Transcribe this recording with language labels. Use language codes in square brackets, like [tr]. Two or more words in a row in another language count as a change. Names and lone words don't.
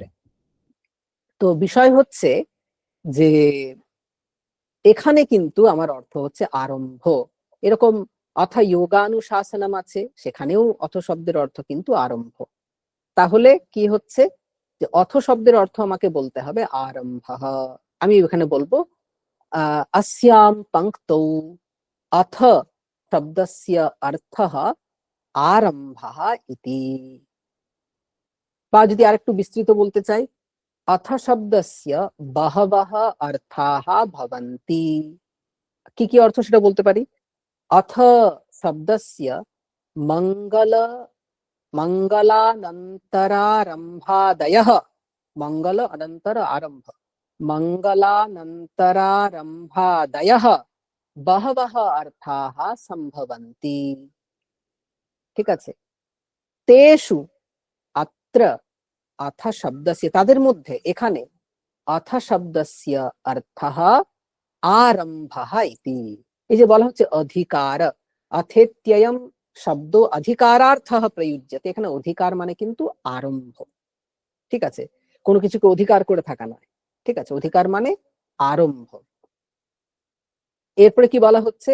[bn] তো বিষয় হচ্ছে যে এখানে কিন্তু আমার অর্থ হচ্ছে আরম্ভ। এরকম অথ যোগানুশাসনম আছে, সেখানেও অথ শব্দের অর্থ কিন্তু আরম্ভ। তাহলে কি হচ্ছে যে অথ শব্দের অর্থ আমাকে বলতে হবে আরম্ভঃ। আমি এখানে বলবো [sa] अस्यां पंक्तौ अथ शब्दस्य अर्थः आरम्भः इति। [bn] বা যদি আরেকটু বিস্তৃত বলতে চাই, [sa] अथ शब्दस्य बहवः अर्थाः भवन्ति। [bn] কি কি অর্থ সেটা বলতে পারি? [sa] अथ शब्दस्य मंगल मंगलानन्तरारम्भादयः, मंगल अनंतर आरंभ, मंगलानन्तरारम्भादयः बहवः अर्थाः सम्भवन्ति। [bn] ঠিক আছে, [sa] তেষু अत्र अथ शब्दस्य, [bn] তাদের মধ্যে এখানে [sa] अथ शब्दस्य अर्थः आरम्भः इति। [bn] এই যে বলা হচ্ছে অধিকার, [sa] অথেত্যয়ম শব্দ অধিকারার্থः প্রযুজ্যতে, [bn] এখানে অধিকার মানে কিন্তু আরম্ভ। ঠিক আছে, কোনো কিছুকে অধিকার করে থাকা নয়। ঠিক আছে, অধিকার মানে আরম্ভ। এরপরে কি বলা হচ্ছে?